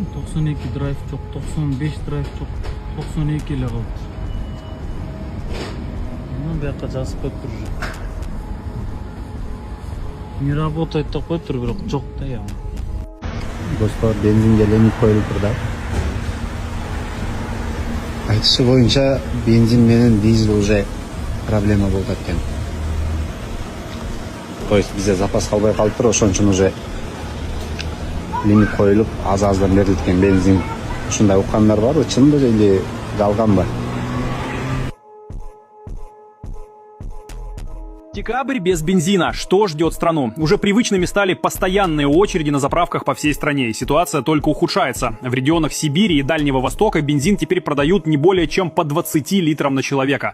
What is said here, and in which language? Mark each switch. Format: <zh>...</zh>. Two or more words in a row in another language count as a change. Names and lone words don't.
<ky>92 драйв жок, 95 драйв жок, 92 эле калды. Ну, бияка жазып коюптур уже.</ky> <ru>Не работает</ru> <ky>деп коюптур, бирок жок да я. Достор, бензинге лимит коюлуптур да. Айтышы боюнча бензин менен дизель уже проблема болуп кеткен.</ky> <ru>То есть</ru> <ky>бизде запас калбай калыптыр, ошон үчүн уже лимит коюлуп, аз-аздан берилет экен бензин. Ушундай уккандар барбы, чынбы или жалганбы?</ky> <ru>Декабрь без бензина. Что ждет страну? Уже привычными стали постоянные очереди на заправках по всей стране, и ситуация только ухудшается. В регионах Сибири и Дальнего Востока бензин теперь продают не более чем по 20 литрам на человека.</ru>